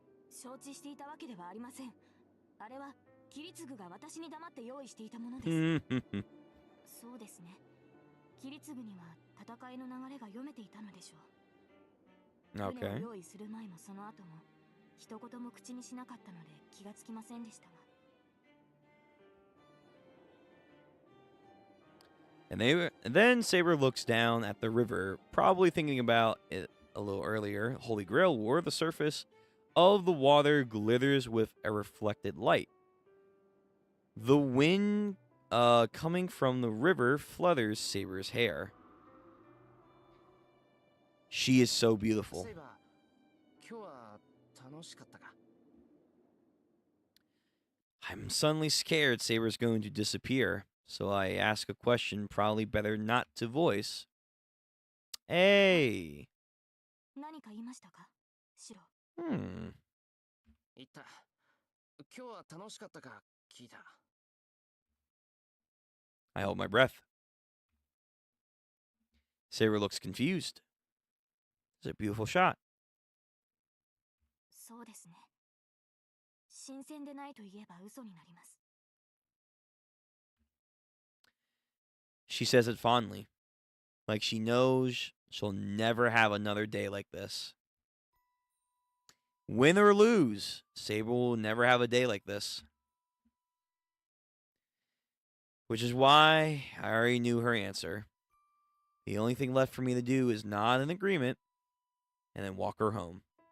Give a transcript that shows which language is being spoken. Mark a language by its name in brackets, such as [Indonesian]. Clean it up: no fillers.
[Japanese] 承知していたわけではありません。あれは桐次が私に黙って用意していたものです。そうですね。桐次には戦いの流れが読めていたのでしょう。船を用意する前もその後も一言も口にしなかったので気がつきませんでしたが。 [English] And then Saber looks down at the river, probably thinking about it a little earlier. Holy Grail War, the surface of the water glitters with a reflected light. The wind coming from the river flutters Saber's hair. She is so beautiful. [Japanese] セイバー、今日は楽しかったか？ [English] I'm suddenly scared Saber's going to disappear, so I ask a question probably better not to voice. Hey. [Japanese] 何か言いましたか、シロ？言った。今日は楽しかったか聞いた。 [English] I hold my breath. Saber looks confused. It's a beautiful shot. [Japanese] そうですね。新鮮でないと言えば嘘になります。 [English] She says it fondly, like she knows she'll never have another day like this. Win or lose, Saber will never have a day like this. Which is why I already knew her answer. The only thing left for me to do is nod in agreement and then walk her home.